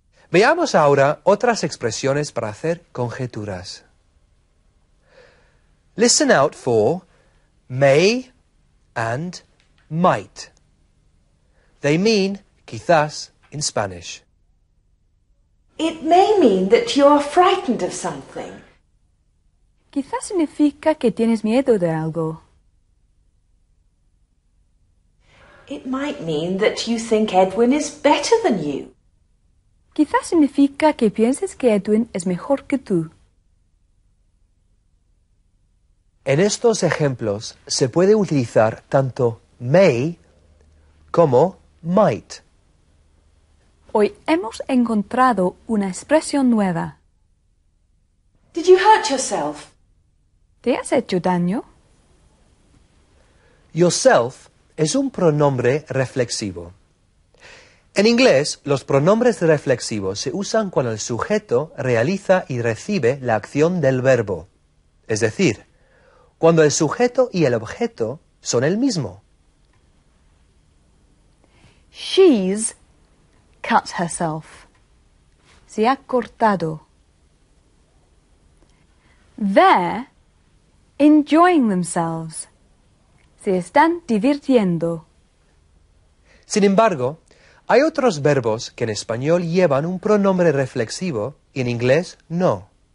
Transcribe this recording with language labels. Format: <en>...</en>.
<es>Veamos ahora otras expresiones para hacer conjeturas.</es> <en>Listen out for may and might. They mean quizás in Spanish. It may mean that you are frightened of something.</en> <es>Quizás significa que tienes miedo de algo.</es> <en>It might mean that you think Edwin is better than you.</en> <es>Quizás significa que pienses que Edwin es mejor que tú. En estos ejemplos se puede utilizar tanto may como might. Hoy hemos encontrado una expresión nueva.</es> <en>Did you hurt yourself?</en> <es>¿Te has hecho daño? Yourself es un pronombre reflexivo. En inglés, los pronombres reflexivos se usan cuando el sujeto realiza y recibe la acción del verbo. Es decir, cuando el sujeto y el objeto son el mismo.</es> <en>She's cut herself.</en> <es>Se ha cortado.</es> <en>They're enjoying themselves.</en> <es>Se están divirtiendo. Sin embargo, hay otros verbos que en español llevan un pronombre reflexivo y en inglés no.</es>